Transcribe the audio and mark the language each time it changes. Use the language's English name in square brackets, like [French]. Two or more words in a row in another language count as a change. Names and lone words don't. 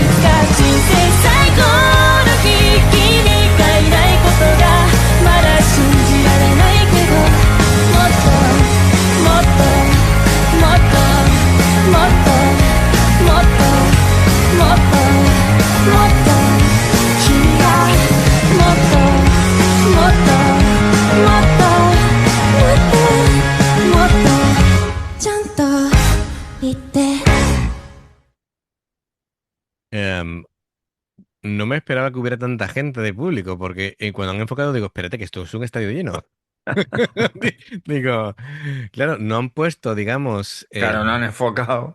[Japanese] つか人生最後の日君がいないことがまだ信じられないけどもっともっともっともっともっともっともっと君がもっともっともっともっともっとちゃんと言って [Spanish] Em, no me esperaba que hubiera tanta gente de público, porque cuando han enfocado digo, espérate, que esto es un estadio lleno. Digo, claro, no han puesto, digamos, Claro, no han enfocado.